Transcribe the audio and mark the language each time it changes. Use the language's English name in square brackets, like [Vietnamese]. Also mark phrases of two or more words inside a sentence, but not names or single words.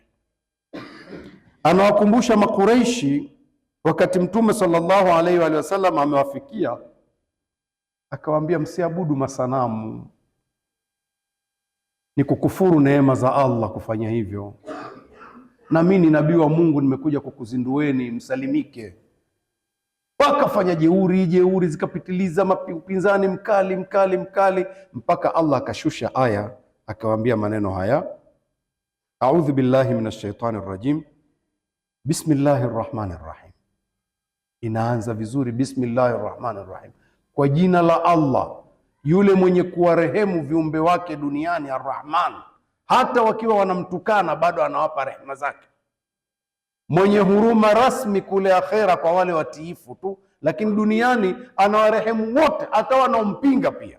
[Swahili] Anawakumbusha Makuraishi wakati Mtume [Arabic] صلى الله عليه وسلم [Swahili] amewafikia, akawaambia msiabudu masanamu, ni kukufuru neema za Allah kufanya hivyo. Na mimi ni nabii wa Mungu, nimekuja kukuzindueni msalimike. Wakafanya jeuri zikapitiliza, upinzani mkali mpaka Allah akashusha aya akawaambia maneno haya, [Arabic] أعوذ بالله من الشيطان الرجيم بسم الله الرحمن الرحيم. [Swahili] Inaanza vizuri, [Arabic] بسم الله الرحمن الرحيم, [Swahili] kwa jina la Allah yule mwenye kuwarehemu viumbe wake duniani, Ar-Rahman. Hata wakiwa wanamtukana bado anawapa rehema zake. Mwenye huruma rasmi kule akhera kwa wale watiifu tu, lakini duniani anawarehemu wote, hata wanaompinga pia.